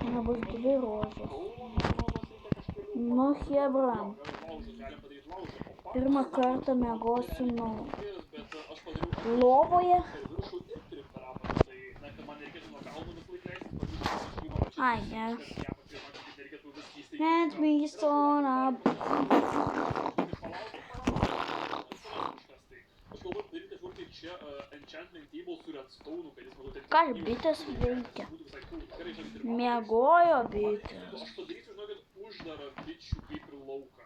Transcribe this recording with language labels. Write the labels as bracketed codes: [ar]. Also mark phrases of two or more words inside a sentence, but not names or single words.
[lt] Nebus dvi rožės. Nu, Hebra. Pirmą kartą miegosiu lovoje. Ai, ne. [en] Let me son up. [lt] Čia [en] enchantment table [lt] su redstone, kad jis būtų taip... Ką bitės veikia? Miegojo bitės. Aš padarysiu, žinokit, uždarą bičių kaip ir lauką.